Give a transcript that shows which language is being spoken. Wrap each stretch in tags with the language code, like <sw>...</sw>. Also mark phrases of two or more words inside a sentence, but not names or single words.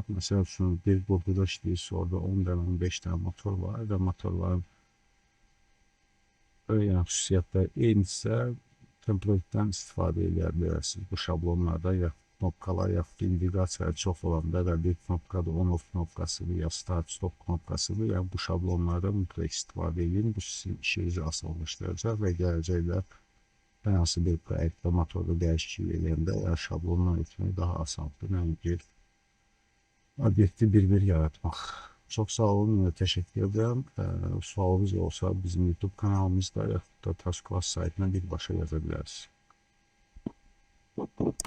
<az>Məsəl üçün bir qurduda işləyirsə, orada 10 dənə, 15 dənə motor var və motorların öyrən xüsusiyyətləri eynisə template'dən istifadə edə bilərsiniz. Bu şablonlarda ya knopkalar, ya indikasiyalar çox olanda və bir knopkada</az> <en>on-off</en> <az>knopkasıdır, ya</az> <en>start-stop</en> <az>knopkasıdır. Yəni bu şablonlarda mütləq istifadə edin. Bu sizin işinizi asanlaşdıracaq və gələcəkdə hər hansı bir proyektdə motorda dəyişiklik edəndə şablonla etmək daha asandır. Yəni obyekti bir-bir yaratmaq. Çox sağ olun, təşəkkür edirəm. Sualınız olsa bizim YouTube kanalımızda, yaxud da Taskclass saytına birbaşa yaza bilərsiniz.</az>